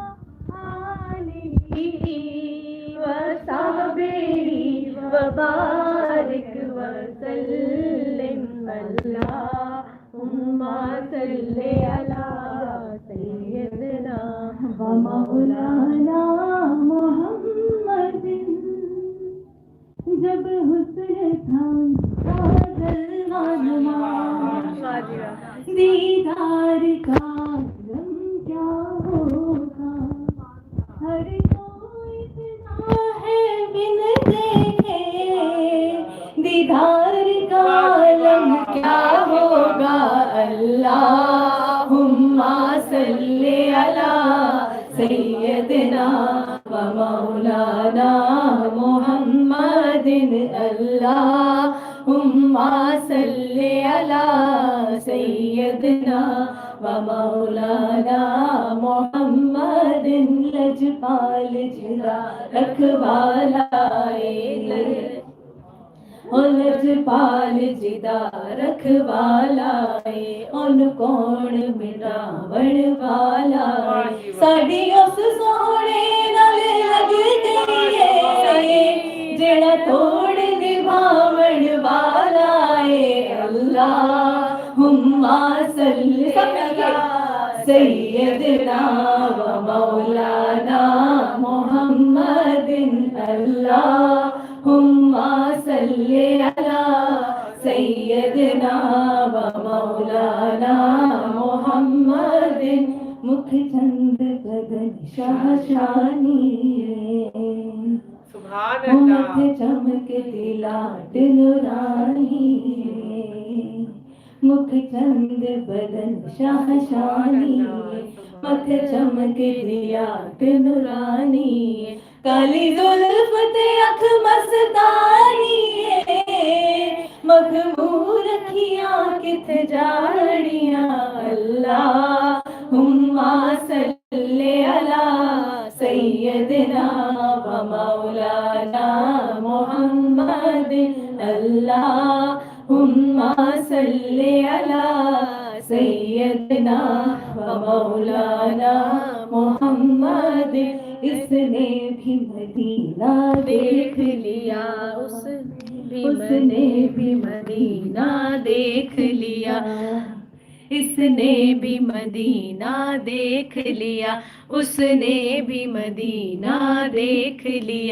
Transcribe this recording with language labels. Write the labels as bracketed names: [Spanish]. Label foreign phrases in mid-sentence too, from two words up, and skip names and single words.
[Arabic] آله وصحبه وبارك وسلم اللهم صل على سيدنا ومولانا محمد. [Urdu] جب حسن تھا دیدار کا غم کیا ہوگا، ہر کوئی اتنا ہے بن دیکھے، دیدار کا غم کیا ہوگا. [Arabic] اللهم صل على سيدنا ومولانا محمد. اللهم صل على سيدنا ومولانا محمد. [Punjabi] ਲਜਪਾਲ ਜਿਦਾ ਰਖਵਾਲਾਏ, ਲਜਪਾਲ ਜਿਦਾ ਰਖਵਾਲਾਏ, ਉਨ ਕੌਣ ਮਿਟਾਵਣ ਵਾਲਾ, ਸਾਡੀ ਉਸ ਸੋਹਣੇ ਨਾਲ ਲਗਦੀ ਹੈ, ਜਿਹੜਾ ਤੋੜ ਨਿਭਾਵਣ ਵਾਲਾ ਹੈ। [Arabic] اللهم صل على سيدنا ومولانا محمد. اللهم صل على سيدنا ومولانا محمد. [Punjabi] ਮੁਖ ਚੰਦ ਬਦਨ ਸ਼ਾਹਸ਼ਾਨੀ, ਮੁਖ ਚਮਕ ਲਾਟ ਨੂਰਾਨੀ, ਮੁਖ ਚੰਦ ਬਦਨ ਸ਼ਾਹਸ਼ਾਨੀ, ਮੱਥ ਚਮਕ ਲਾਟ ਨੂਰਾਨੀ, ਕਾਲੀ ਜ਼ੁਲਫ਼ ਤੇ ਅੱਖ ਮਸਤਾਨੀ, ਮਖ਼ਮੂਰ ਅੱਖੀਆਂ ਕਿੱਥੇ ਜਾੜੀਆਂ। [Arabic] اللهم صل على سيدنا ومولانا محمد. اللهم صل على سيدنا ومولانا محمد. [Urdu] اس نے بھی مدینہ دیکھ لیا، اس نے بھی مدینہ دیکھ لیا، اس نے بھی مدینہ دیکھ لیا، اس نے بھی مدینہ دیکھ لیا.